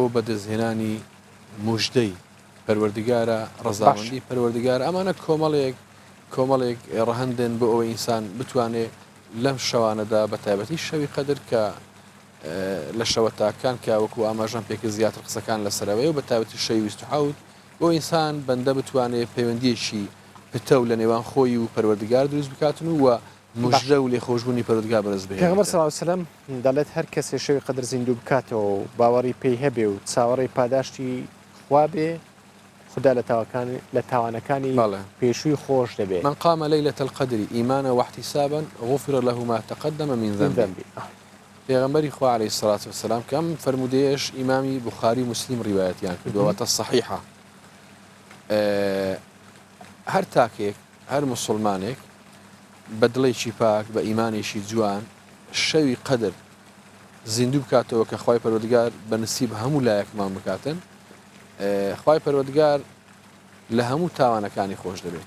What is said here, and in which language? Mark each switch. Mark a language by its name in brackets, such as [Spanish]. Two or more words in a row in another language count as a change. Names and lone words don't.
[Central Kurdish] بەدەستهێنانی موژدەی پەروەردگارە ڕەزامەندی پەروەردگار ئەمانە کۆمەڵێک ڕەهەندن بۆ ئەوەی ئینسان بتوانێت لەم شەوانەدا بە تایبەتی شەوی قەدر کە لە شەوە تاکان کە وەکو ئاماژان پێکرد زیاتر قسەکان لەسەرەوەی و بە تایبەتی شەوی 27 بۆ ئینسان بەندە بتوانێت پەیوەندیەکی پتە و لە نێوان خۆی و پەروەردگار دروست بکاتن و مژدە و لێخۆشبوونی پەروەردگار بەدەست بهێنێت. پێغەمبەر [Arabic] صلی الله علیه و سلم [Central Kurdish] دەڵێت هەر کەسێ شەوی قەدر زیندوو بکاتەوە و باوەڕی پێی هەبێ و چاوەڕێی پاداشتی خوا بێ خدا لە تاوانەکانی پێشووی خۆش دەبێت. [Arabic] من قام ليلة القدر إيمانا واحتسابا غفر له ما تقدم من ذنبه. [Central Kurdish] پێغەمبەری خوا [Arabic] عليه الصلاة والسلام [Central Kurdish] کەم فرمودەیەش ئیمامی بوخاری مسلم ڕیوایەتیان کردووەتە صحیحە. هەر تاکێک هەر مسلمانێک بە دڵێکی پاک بە ئیمانێکی جوان شەوی قەدر زیندوو بکاتەوە کە خوای پەروەردگار بە نسیب هەموو لایەکمان بکاتن خوای پەروەردگار لە هەموو تاوانەکانی خۆش دەبێتە